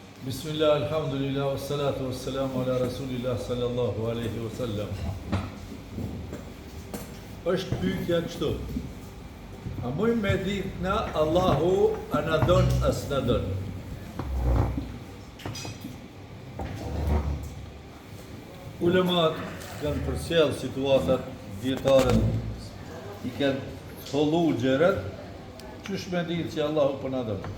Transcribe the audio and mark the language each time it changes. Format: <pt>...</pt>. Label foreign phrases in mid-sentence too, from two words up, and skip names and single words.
<ar>بسم الله، الحمد لله، والصلاة والسلام على رسول الله صلى الله عليه وسلم.</ar> <sq>Është pyetja kështu. A muj me ditë na Allahu a na don as na don? Ulemat kanë përcjell situatat, dietarët i kanë thollu gjërat, qysh me ditë që Allahu po na don.</sq>